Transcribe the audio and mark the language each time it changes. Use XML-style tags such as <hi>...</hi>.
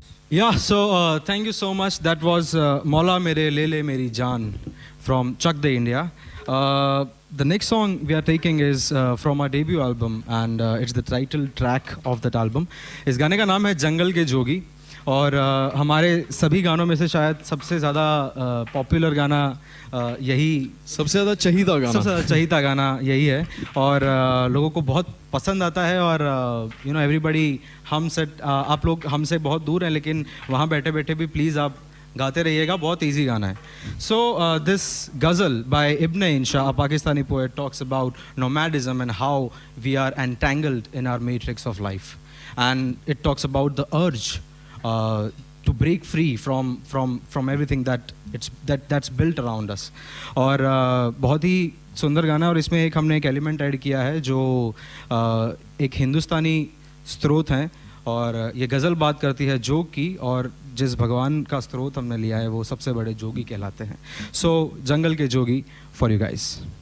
<en>Yeah, so thank you so much. That was Maula Mere Lele Meri Jaan from Chak De India. The next song we are taking is from our debut album and it's the title track of that album.</en> <hi>इस गाने का नाम है जंगल के जोगी और हमारे सभी गानों में से शायद सबसे ज़्यादा पॉपुलर गाना यही सबसे ज़्यादा चहीता गाना यही है और लोगों को बहुत पसंद आता है और यू नो एवरीबडी आप लोग हमसे बहुत दूर हैं लेकिन वहाँ बैठे बैठे भी प्लीज़ आप गाते रहिएगा, बहुत इजी गाना है.</hi> <en>So this ghazal by Ibn Insha, a Pakistani poet, talks about nomadism and how we are entangled in our matrix of life, and it talks about the urge to break free from everything that's built around us.</en> <hi>और बहुत ही सुंदर गाना और इसमें एक हमने एक element add किया है जो एक हिंदुस्तानी स्रोत हैं और ये गज़ल बात करती है जोग की और जिस भगवान का स्रोत हमने लिया है वो सबसे बड़े जोगी कहलाते हैं.</hi> <en>So जंगल के जोगी फॉर यू गाइस.</en>